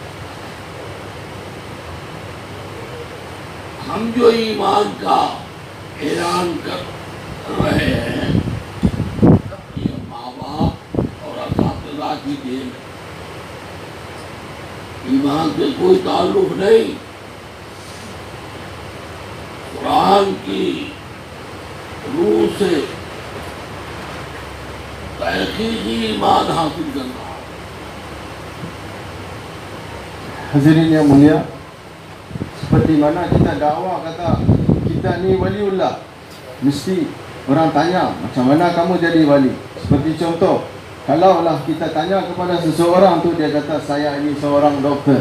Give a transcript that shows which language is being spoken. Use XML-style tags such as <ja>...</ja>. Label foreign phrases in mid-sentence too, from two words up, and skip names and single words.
<ur>ہم جو ایمان کا اعلان کر رہے ہیں یہ ماں باپ اور اساتذہ کی دین ہے، ایمان سے کوئی تعلق نہیں۔ قرآن کی روح سے تحقیقی ایمان حاصل کرنا۔</ur> <ms>Hadirin yang mulia, seperti mana kita dakwah kata kita ni waliullah, mesti orang tanya macam mana kamu jadi wali. Seperti contoh, kalaulah kita tanya kepada seseorang tu, dia kata saya ini seorang doktor.</ms>